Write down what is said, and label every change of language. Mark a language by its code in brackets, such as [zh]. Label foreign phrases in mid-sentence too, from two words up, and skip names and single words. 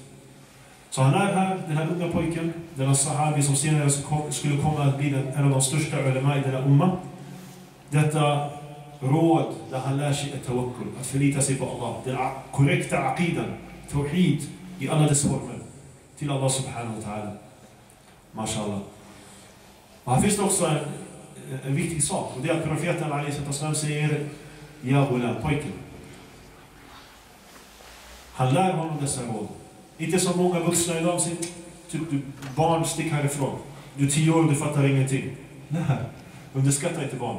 [sv] Så han är här, den här unga pojken. Den sahabi som senare skulle komma att bli en av de största ulema i denna umma. Detta råd där han lär sig ett tawakkul. Att förlita sig på Allah. Den korrekta aqidan. Tawhid i alla dess former. Till Allah [ar] سبحانه وتعالى. [sv] Mashallah. Och här finns det också en viktig sak. Och det är att profeten a.s. säger [ar] يا غلام, [sv] pojken. Han lär honom dessa råd. Inte som många vuxna idag säger, typ du barn, stick härifrån. Du är 10 år och du fattar ingenting. Nej, underskatta inte barn.